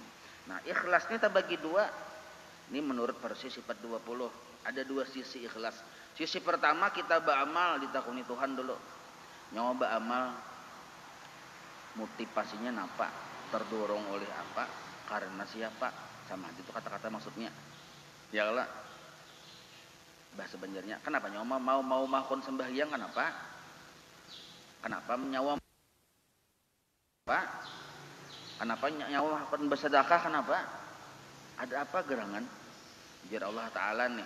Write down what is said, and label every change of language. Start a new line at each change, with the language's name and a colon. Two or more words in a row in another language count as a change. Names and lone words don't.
Indonesian: Nah, ikhlas ini terbagi dua. Ini menurut versi sifat 20. Ada dua sisi ikhlas. Sisi pertama kita beramal ditakuni Tuhan dulu. Nyoba amal motivasinya napa? Terdorong oleh apa? Karena siapa? Sama itu kata-kata maksudnya.
Arabic: Ya Allah.
Banjar: Bahasa Banjarnya, kenapa nyawa mau mahkon sembahyang kenapa? Kenapa nyawa Pak? Kenapa nyawa mahkon bersedekah kenapa?
Indonesian: Ada apa gerangan? Biar Allah Ta'ala nih.